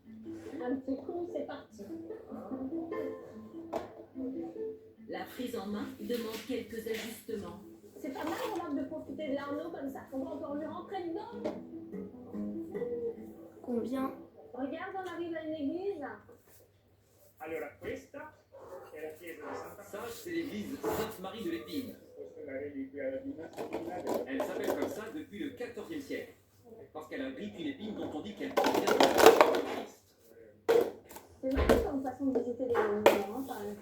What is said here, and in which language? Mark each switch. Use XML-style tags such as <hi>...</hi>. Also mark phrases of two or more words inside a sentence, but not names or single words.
<fr>Un petit coup, c'est parti. La prise en main demande quelques ajustements. C'est pas mal, remarque, de profiter de l'Arnaud comme ça. On va encore lui rentrer dedans. Combien? Regarde, on arrive à une église.</fr> <it>Allora, questa è la chiesa di Santa</it> <fr>Ça, c'est l'église Sainte-Marie de l'Épine.</fr> <it>Questa è la reliquia dinastica.</it> <fr>Elle s'appelle comme ça depuis le XIVe siècle. Parce qu'elle abrite une épine dont on dit qu'elle provient de la Christ. C'est marrant comme façon de visiter les monuments, hein. Par</fr>